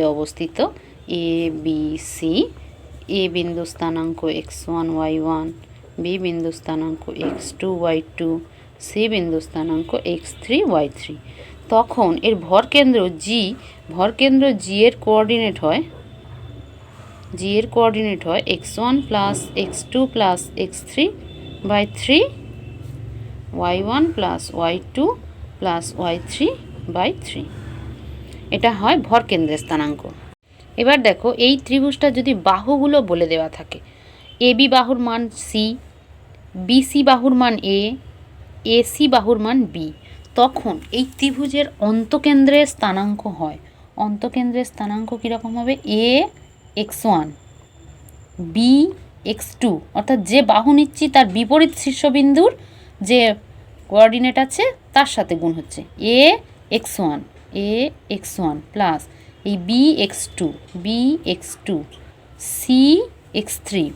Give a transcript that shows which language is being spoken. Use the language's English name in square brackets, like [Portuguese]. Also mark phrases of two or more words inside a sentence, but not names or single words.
[Bangla] অবস্থিত, এ বি সি, এ বিন্দু স্থানাঙ্ক x1 y1, বি বিন্দু স্থানাঙ্ক x2 y2, সি বিন্দু স্থানাঙ্ক x3 y3, তখন এর ভরকেন্দ্র জি এর কোঅর্ডিনেট হয় x1 + x2 + x3/3, y1 + y2 + y3/3। এটা হয় ভরকেন্দ্রের স্থানাঙ্ক। এবার দেখো, এই ত্রিভুজটা যদি বাহুগুলো বলে দেওয়া থাকে, এবি বাহুর মান সি, বিসি বাহুর মান এ, এসি বাহুর মান বি, তখন এই ত্রিভুজের অন্তকেন্দ্রের স্থানাঙ্ক হয়, অন্তকেন্দ্রের স্থানাঙ্ক কীরকম হবে, এ x1 বি x2, অর্থাৎ যে বাহু নিচ্ছি তার বিপরীত শীর্ষবিন্দুর যে কোঅর্ডিনেট আছে তার সাথে গুণ হচ্ছে, এ x1 প্লাস এই বি x2 সি x3।